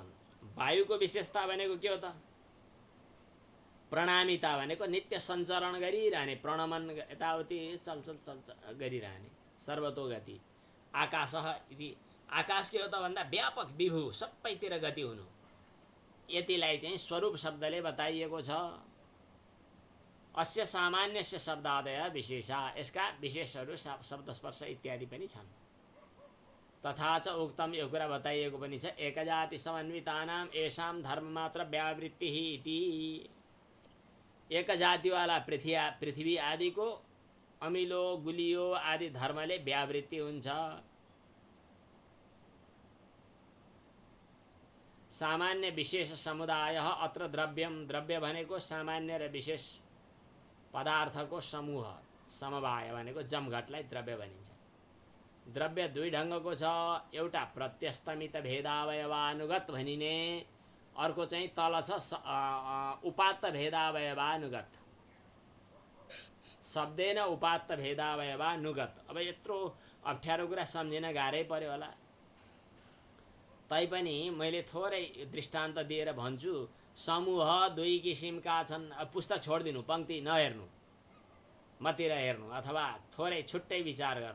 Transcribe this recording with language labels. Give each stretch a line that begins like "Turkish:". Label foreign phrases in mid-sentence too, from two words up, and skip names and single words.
Nepali: वायुको विशेषता भनेको के हो त? प्रणामिता भनेको नित्य सञ्चरण गरिरहने, प्रणमन यताउति चलचल गरिरहने, सर्वतोगति। आकाश यदि आकाश के हो त भन्दा व्यापक विभू, सबैतिर गति हुनु। यतिलाई चाहिँ स्वरूप शब्दले बताइएको छ।
Sanskrit: अस्य सामान्यस्य शब्दादय विशेषा,
Nepali: यसका विशेषहरू शब्द स्पर्श इत्यादि पनि छन्।
Sanskrit: तथा च उक्तम,
Nepali: यो कुरा बताइएको पनि छ।
Sanskrit: एकजाति समन्वितानां येषां धर्ममात्र व्यावृत्तिः इति।
Nepali: एक जातिवाला पृथ्वी आदिको अमिलो गुलियो आदि धर्मले व्यावृत्ति हुन्छ।
Sanskrit: सामान्य विशेष समुदाय अत्र द्रव्यम,
Nepali: द्रव्य भनेको सामान्य र विशेष पदार्थको समूह, समवाय भनेको जमघटलाई द्रव्य भनिन्छ। द्रव्य दुई ढङ्गको छ। एउटा
Sanskrit: प्रत्यस्तमित भेदावयवानुगत
Nepali: भनिने, अर्को चाहिँ तल छ
Sanskrit: उपात्त भेदावयवानुगत। शब्देन उपात्त भेदावयवानुगत।
Nepali: अब यत्रो अप्ठ्यारो कुरा सम्झिन गाह्रै पर्यो होला, तैपनि मैले थोरै दृष्टान्त दिएर भन्छु। समूह दुई किसिमका छन्। अब पुस्तक छोडिदिनु, पङ्क्ति नहेर्नु, मतिर हेर्नु अथवा थोरै छुट्टै विचार गर्नु।